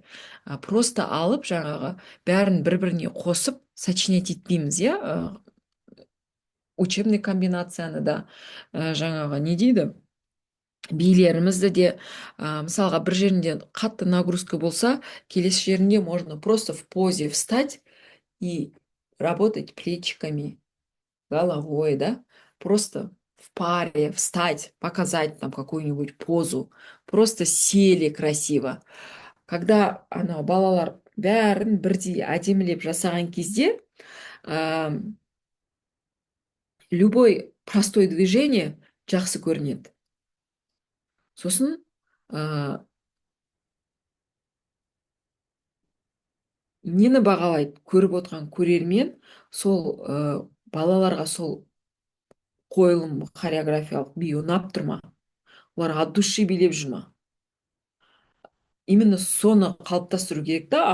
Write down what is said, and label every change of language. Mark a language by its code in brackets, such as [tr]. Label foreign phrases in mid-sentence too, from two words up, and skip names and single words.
[kk] Просто алып жаңағы бәрін бір біріне қосып сочинять етпейміз, иә, [ru] учебный комбинацияны [kk] да, жаңағы не дейді, билерімізді де, мысалға бір жерінде қатты нагрузка болса, келесі жерінде [ru] можно просто в позе встать и работать плечиками, головой, да, просто в паре встать, показать там какую-нибудь позу, просто сели красиво. [kk] Когда анау балалар бәрін бірдей әдемілеп жасаған кезде, [ru] любой простой движение [kk] жақсы көрінеді. Сосын ә, нені бағалайды көріп отырған көрермен, сол балаларға сол қойылым хореографиялық би ұнап тұр ма, олар [ru] от души [kk] билеп жүр ма, именно соны қалыптастыру керек та.